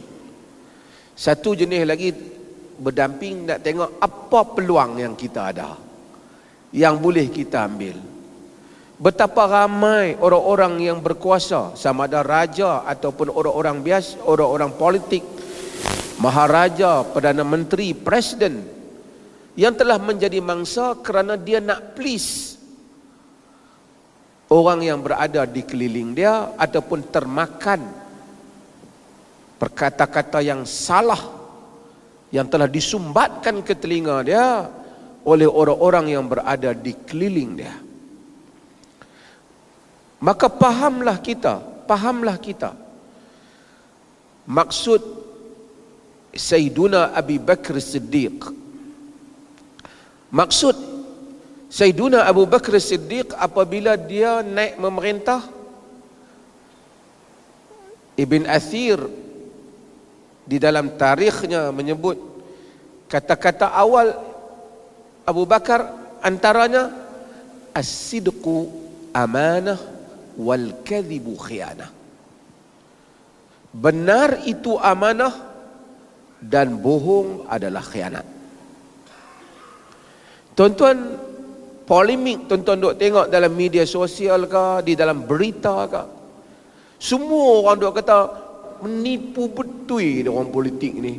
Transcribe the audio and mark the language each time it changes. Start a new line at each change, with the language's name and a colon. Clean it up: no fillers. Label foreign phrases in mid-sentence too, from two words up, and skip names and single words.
Malay: Satu jenis lagi berdamping nak tengok apa peluang yang kita ada, yang boleh kita ambil. Betapa ramai orang-orang yang berkuasa, sama ada raja ataupun orang-orang biasa, orang-orang politik, maharaja, Perdana Menteri, Presiden, yang telah menjadi mangsa kerana dia nak please orang yang berada di keliling dia, ataupun termakan perkata-kata yang salah yang telah disumbatkan ke telinga dia oleh orang-orang yang berada di keliling dia. Maka pahamlah kita maksud Sayyiduna Abi Bakr Siddiq. Maksud Sayyiduna Abu Bakr Siddiq apabila dia naik memerintah, Ibn Athir di dalam tarikhnya menyebut kata-kata awal Abu Bakar antaranya
Arabic: الصدق أمانة والكذب خيانة.
Malay: Benar itu amanah dan bohong adalah khianat. Tuan-tuan, polemik tuan-tuan duk tengok dalam media sosial ke, di dalam berita ke, semua orang duk kata menipu betul orang politik ni.